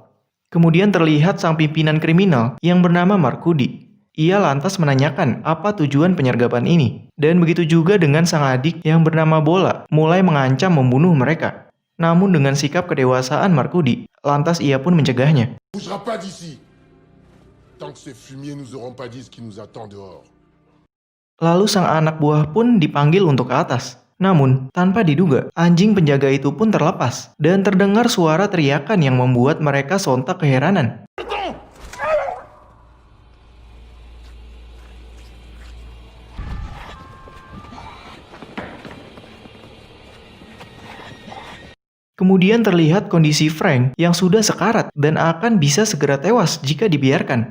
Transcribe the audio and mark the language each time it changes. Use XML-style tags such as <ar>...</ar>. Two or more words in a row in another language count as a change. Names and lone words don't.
<id>Kemudian terlihat sang pimpinan kriminal yang bernama Markudi. Ia lantas menanyakan apa tujuan penyergapan ini. Dan begitu juga dengan sang adik yang bernama Bola mulai mengancam membunuh mereka. Namun dengan sikap kedewasaan Markudi, lantas ia pun mencegahnya.</id> <fr>Bougera pas d'ici. Tant que ces fumiers nous auront pas dit ce qui nous attend dehors.</fr> <id>Lalu sang anak buah pun dipanggil untuk ke atas. Namun, tanpa diduga, anjing penjaga itu pun terlepas dan terdengar suara teriakan yang membuat mereka sontak keheranan. Kemudian terlihat kondisi Frank yang sudah sekarat dan akan bisa segera tewas jika dibiarkan.</id>